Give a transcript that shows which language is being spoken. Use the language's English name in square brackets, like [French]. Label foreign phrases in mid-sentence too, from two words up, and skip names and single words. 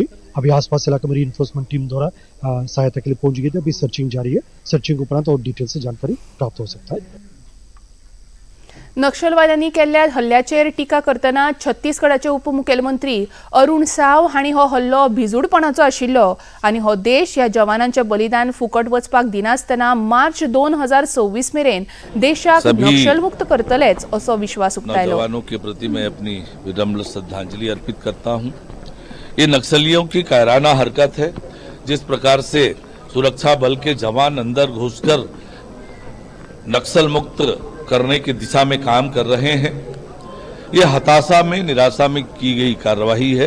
[Hindi] अभी आसपास इलाके में [English] reinforcement team [Hindi] द्वारा सहायता के लिए पहुंच गई थी। अभी सर्चिंग जारी है। सर्चिंग उपरांत और डिटेल से जानकारी प्राप्त हो सकता है। [Konkani] नक्षलवाद्यांनी केल्ल्या हल्ल्याचेर टिका करतना छत्तीसगडाचे उपमुख्यमंत्री अरुण साव हांणी हो हल्लो भिजूडपणाचो आशिल्लो आनी हो देश ह्या जवानांचे बलिदान फुकट वचपाक दिनासतना मार्च 2026 मेरेन देशाक नक्षलमुक्त करतलेच असो विश्वास उक्तायलो। [Hindi] जवानों के प्रति मैं अपनी विनम्र श्रद्धांजलि अर्पित करता हूं। ये नक्सलियों की कायराना हरकत है। जिस प्रकार से सुरक्षा बल के जवान अंदर घुसकर नक्सल मुक्त करने की दिशा में काम कर रहे हैं। ये हताशा में, निराशा में की गई कार्रवाई है।